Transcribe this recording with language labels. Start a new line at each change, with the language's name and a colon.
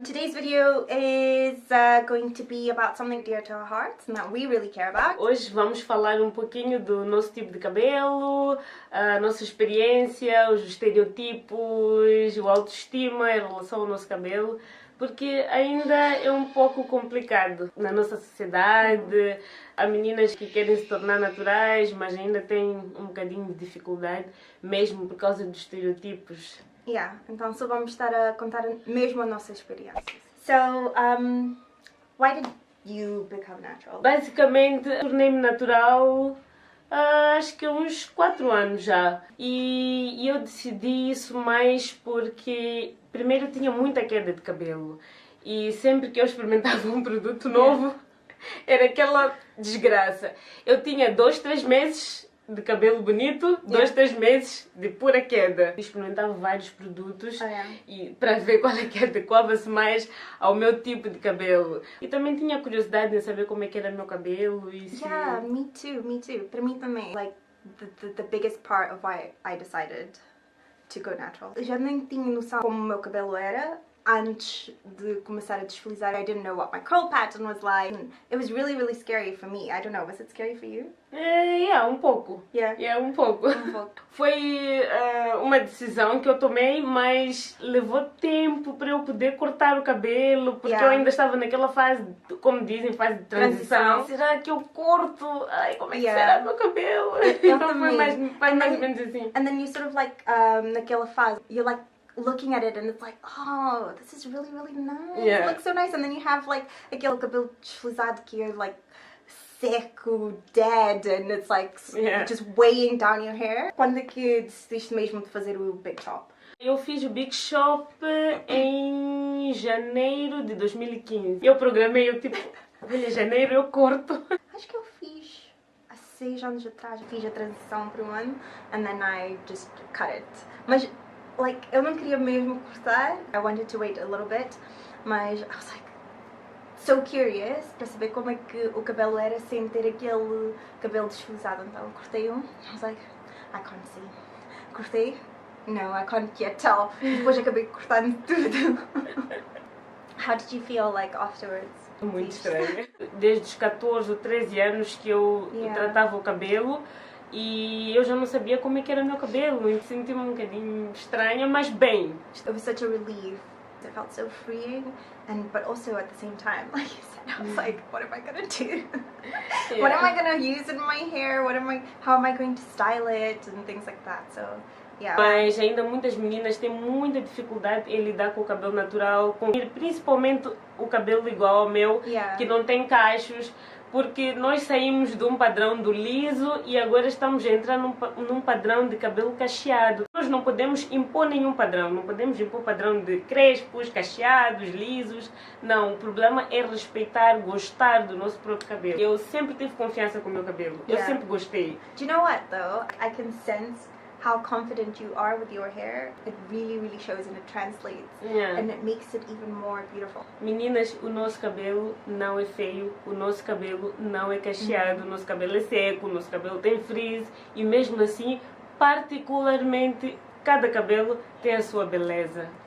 English: Today's video is going to be about something dear to our hearts and that we really care about.
Portuguese: Hoje vamos falar um pouquinho do nosso tipo de cabelo, a nossa experiência, os estereotipos, o autoestima em relação ao nosso cabelo, porque ainda é um pouco complicado na nossa sociedade. Há meninas que querem se tornar naturais, mas ainda têm um bocadinho de dificuldade, mesmo por causa dos estereotipos. Então só vamos estar a contar mesmo a nossa experiência.
English: So, why did you become natural?
Portuguese: Basicamente, tornei-me natural acho que há uns 4 anos já. E eu decidi isso mais porque, primeiro, eu tinha muita queda de cabelo. E sempre que eu experimentava um produto novo, era aquela desgraça. Eu tinha 2, 3 meses de cabelo bonito, 2, 3 meses de pura queda. Experimentava vários produtos e para ver qual é que adequava-se mais ao meu tipo de cabelo. E também tinha curiosidade em saber como é que era o meu cabelo e se...
English: Yeah, me too.
Portuguese: Para mim também.
English: Like, the biggest part of why I decided to go natural.
Portuguese: Eu já nem tinha noção como o meu cabelo era antes de começar a desfilizar.
English: I didn't know what my curl pattern was like. It was really, really scary for me. I don't know, was it scary for you?
Portuguese: Um pouco. Um pouco. Foi uma decisão que eu tomei, mas levou tempo para eu poder cortar o cabelo, porque eu ainda estava naquela fase, como dizem, fase de transição. Será que eu corto? Ai, como é que será o meu cabelo? Então foi mais ou menos assim.
English: And then you sort of like,
Portuguese: naquela fase,
English: you're like, looking at it and it's like, oh, this is really, really nice. It looks so nice. And then you have like
Portuguese: aquele cabelo deslizado que é
English: like seco, dead, and it's like just weighing down your hair.
Portuguese: Quando é que decidiste mesmo de fazer o Big Shop? Eu fiz o Big Shop em janeiro de 2015. Eu programei, eu tipo, em janeiro eu corto. Acho que eu fiz há 6 anos atrás. Fiz a transição por um ano
English: and then I just cut it.
Portuguese: Mas like, eu não queria mesmo cortar.
English: I wanted to wait a little bit,
Portuguese: mas
English: I was like so curious
Portuguese: para saber como é que o cabelo era sem ter aquele cabelo deslizado. Então eu cortei um.
English: I was like, I can't see.
Portuguese: Cortei?
English: No, I can't yet tell.
Portuguese: Depois acabei cortando tudo.
English: How did you feel like afterwards?
Portuguese: Muito estranho. Desde os 14 ou 13 anos que eu tratava o cabelo. E eu já não sabia como é que era o meu cabelo, e senti-me um bocadinho estranha, mas bem.
English: It was such a relief. It felt so freeing, but also at the same time, like you said, I was like, what am I gonna do? What am I gonna use in my hair? How am I going to style it? And things like that, so...
Portuguese: Mas ainda muitas meninas têm muita dificuldade em lidar com o cabelo natural, principalmente o cabelo igual ao meu, que não tem cachos, porque nós saímos de um padrão do liso e agora estamos a entrar num padrão de cabelo cacheado. Nós não podemos impor nenhum padrão, não podemos impor padrão de crespos, cacheados, lisos. Não, o problema é respeitar, gostar do nosso próprio cabelo. Eu sempre tive confiança com o meu cabelo, eu sempre gostei.
English: Do you know what though? I can sense how confident you are with your hair. It really, really shows and it translates. And it makes it even more beautiful.
Portuguese: Meninas, o nosso cabelo não é feio, o nosso cabelo não é cacheado, o nosso cabelo é seco, o nosso cabelo tem frizz e mesmo assim, particularmente, cada cabelo tem a sua beleza.